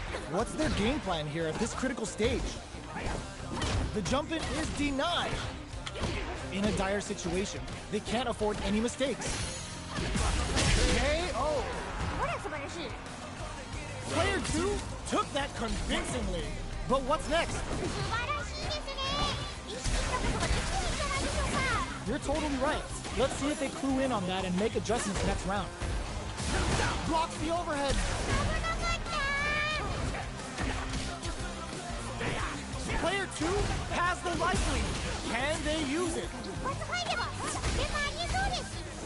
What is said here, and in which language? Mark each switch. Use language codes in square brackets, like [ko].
[en] What's their game plan here at this critical stage? The jump-in is denied. In a dire situation, they can't afford any mistakes. KO. [ja] ほら素晴らしい [en] Player 2 took that convincingly. But what's next? [ja] 素晴らしいですね意識したことができてるんじゃないでしょうか [en] You're totally right. Let's see if they clue in on that and make adjustments next round. Blocks the overhead. [ja] 危なかった [en] Player 2 has the life lead. Can they use it? [ja] 一発入ればでもありえそうです